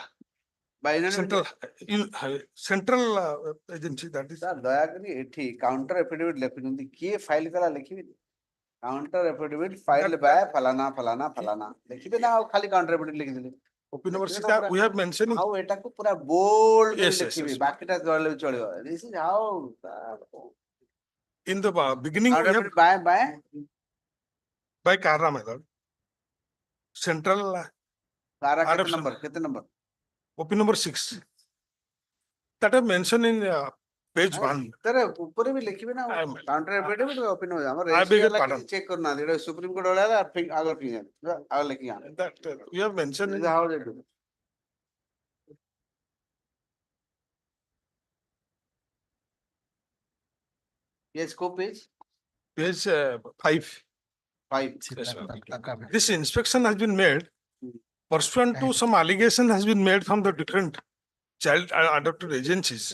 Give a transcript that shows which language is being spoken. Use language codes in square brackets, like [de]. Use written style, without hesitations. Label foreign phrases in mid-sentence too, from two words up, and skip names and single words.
[en] By central agency, that is. Sir, [or] ଦୟାକରି ଏଠି [en] counter affidavit [or] ଲେଖୁଛନ୍ତି କିଏ file କଲା ଲେଖିବେନି? [en] Counter affidavit filed by [or] ଫଲାନା ଲେଖିବେ ନା ଆଉ ଖାଲି [en] counter affidavit [or] ଲେଖିଦେଲେ? [en] Open university we have mentioned. [or] ଆଉ ଏଟାକୁ ପୁରା bold କରି [en] Yes. [or] ଲେଖିବେ ବାକିଟା ଚଳିଲେ ଚଳିବ. [en] This is how. In the beginning, we have by CARA, my lord. Central. [or] CARA କେତେ number? [en] OP number 6. That I mentioned in page 1. [or] ତାର ଉପରେ ବି ଲେଖିବେ ନା [en] counter affidavit open [or] हो ଆମର [en] I beg your pardon. [or] check କରୁନାହାନ୍ତି ଏଟା ସୁପ୍ରିମ କୋର୍ଟ ଭଳିଆ ଆଗ ଲେଖିଯାନ୍ତି ଆଉ ଲେଖିଯାନ୍ତି. [en] That we have mentioned in how they do. Yes, go page. Page 5. 5. Yes, this inspection has been made pursuant to some allegation has been made from the different child adopted agencies.